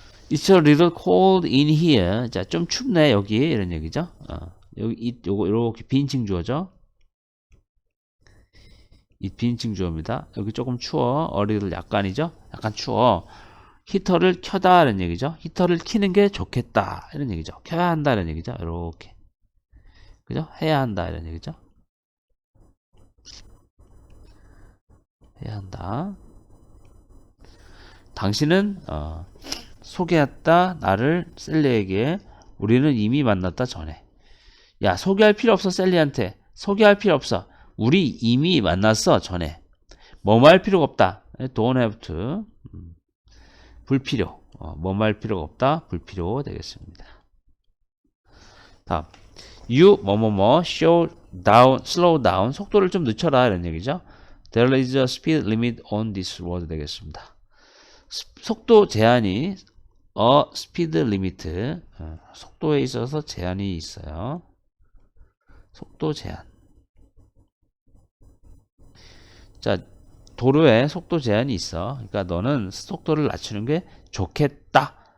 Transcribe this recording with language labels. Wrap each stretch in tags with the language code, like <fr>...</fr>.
<en>It's a little cold in here.</en> <ko>자, 좀 춥네 여기, 이런 얘기죠. 여기 요거 이렇게 비인칭 주어죠. 이 비인칭 주어입니다. 여기 조금 추워.</ko> <en>a little</en> <ko>약간이죠. 약간 추워. 히터를 켜다, 이런 얘기죠. 히터를 켜는 게 좋겠다, 이런 얘기죠. 켜야 한다, 이런 얘기죠. 이렇게, 그죠? 해야 한다, 이런 얘기죠. 해야 한다. 당신은 소개했다 나를 셀리에게. 우리는 이미 만났다 전에. 야, 소개할 필요 없어. 셀리한테 소개할 필요 없어. 우리 이미 만났어 전에. 뭐뭐 할 필요가 없다.</ko> <en>Don't have to.</en> <ko>불필요. 뭐뭐 할 필요가 없다. 불필요 되겠습니다. 다음 you 뭐뭐뭐</ko> <en>slow down,</en> <ko>속도를 좀 늦춰라, 이런 얘기죠.</ko> <en>There is a speed limit on this road</en> <ko>되겠습니다. 속도 제한이</ko> <en>speed limit,</en> <ko>속도에 있어서 제한이 있어요. 속도 제한. 자, 도로에 속도 제한이 있어. 그러니까 너는 속도를 낮추는 게 좋겠다.</ko>